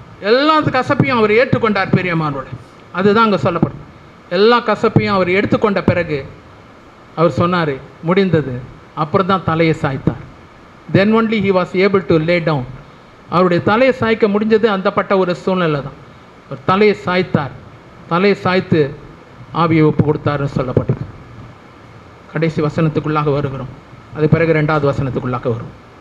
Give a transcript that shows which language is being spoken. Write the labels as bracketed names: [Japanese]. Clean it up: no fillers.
[Tamil] எல்லா கசப்பையும் அவர் ஏற்றுக்கொண்டார். பெரியமானோட அதுதான் அங்கே சொல்லப்படும். எல்லா கசப்பையும் அவர் எடுத்துக்கொண்ட பிறகு அவர் சொன்னார் முடிந்தது. அப்புறம் தான் தலையை சாய்த்தார். [English] Then only he was able to lay down. [Tamil] அவருடைய தலையை சாய்க்க முடிஞ்சது அந்தப்பட்ட ஒரு சூழ்நிலை தான். அவர் தலையை சாய்த்தார். தலையை சாய்த்து ஆவியை ஒப்பு கொடுத்தாருன்னு சொல்லப்பட்டது. கடைசி வசனத்துக்குள்ளாக வருகிறோம். அது பிறகு 2வது வசனத்துக்குள்ளாக வரும்.